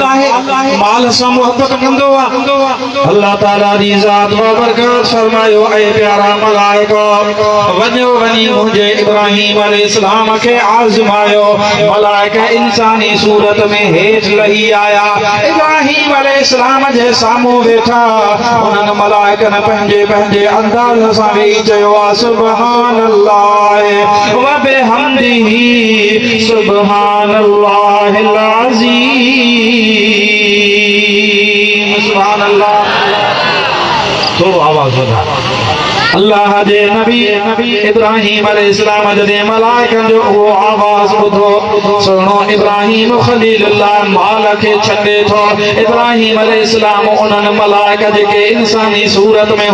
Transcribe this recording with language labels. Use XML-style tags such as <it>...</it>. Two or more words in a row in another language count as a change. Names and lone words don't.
<sd>आहे माल सां मोहबत कंदो आहे अल्लाह ताला जी ज़ात बाबरकत फरमायो ऐ प्यारा मलाइका वञो वञी मुंहिंजे इब्राहिम अलैहिस्सलाम खे आज़मायो मलाइका इंसानी सूरत में हेठि लही आया इब्राहिम अलैहिस्सलाम जे साम्हूं वेठा उन्हनि मलाइकनि पंहिंजे पंहिंजे अंदाज़ सां वेही चयो आहे</sd> <ar>سبحان الله وبحمده سبحان الله عظيم سبحان الله</ar> <sd>थोरो आवाज़ वधा अल्लाह जे नबी इब्राहिम अलैहिस्सलाम जॾहिं मलाइकनि जो उहो आवाज़ ॿुधो सुहिणो इब्राहिम ख़लीलुल्लाह माल खे छॾे थो इब्राहिम अलैहिस्सलाम उन्हनि मलाइका जेके इंसानी सूरत में</sd>